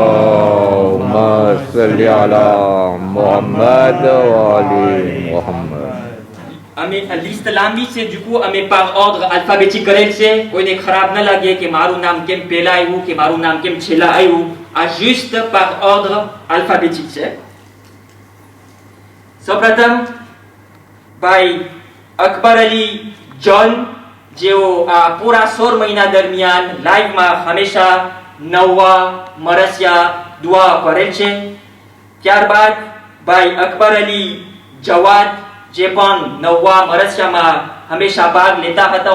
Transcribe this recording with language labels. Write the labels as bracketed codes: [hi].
[ar] Allahumma salli ala Muhammad wa ali Muhammad. [gu] અમે list લાંબી છે, [fr] du coup [gu] અમે [fr] par ordre alphabétique [gu] કરેલ છે. કોઈને ખરાબ ન લાગે કે મારું નામ કેમ પહેલા આવ્યું કે મારું નામ કેમ છેલ્લા આવ્યું. આ [fr] juste par ordre alphabétique [gu] છે. સૌપ્રથમ ભાઈ અકબર અલી જોન, જેઓ આ પૂરા 16 મહિના દરમિયાન લાઈવમાં હંમેશા નવા મરસિયા દુઆ કરેલ છે. ત્યારબાદ ભાઈ અકબર અલી જવાદ, જે પણ નવા મરસિયામાં હંમેશા ભાગ લેતા હતા.